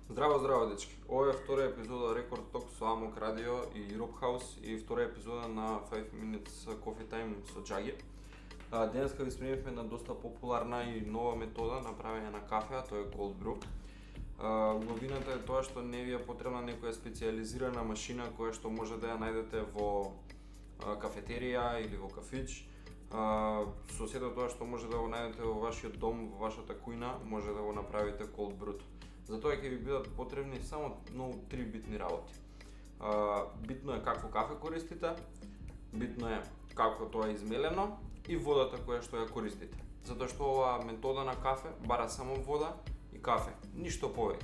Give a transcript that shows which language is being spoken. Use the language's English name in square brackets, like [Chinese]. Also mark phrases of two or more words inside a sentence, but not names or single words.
[Macedonian] Здраво, дечки. Ова е втора епизода Рекорд Ток со Амок Радио и Europe House и втора епизода на 5 Minutes Coffee Time со Джаги. Денеска ви сменивме на доста популарна и нова метода на правење на кафе, а тоа е [English] cold brew. [Macedonian] Убавината е тоа што не ви е потребна некоја специјализирана машина која што може да ја најдете во кафетерија или во кафич. Со сето тоа што може да го најдете во вашиот дом, во вашата кујна, може да го направите [English] cold brew. [Macedonian] Затоа ќе ви бидат потребни само многу три битни работи. Битно е какво кафе користите, битно е како тоа е измелено и водата која што ја користите. Затоа што оваа метода на кафе бара само вода и кафе, ништо повеќе.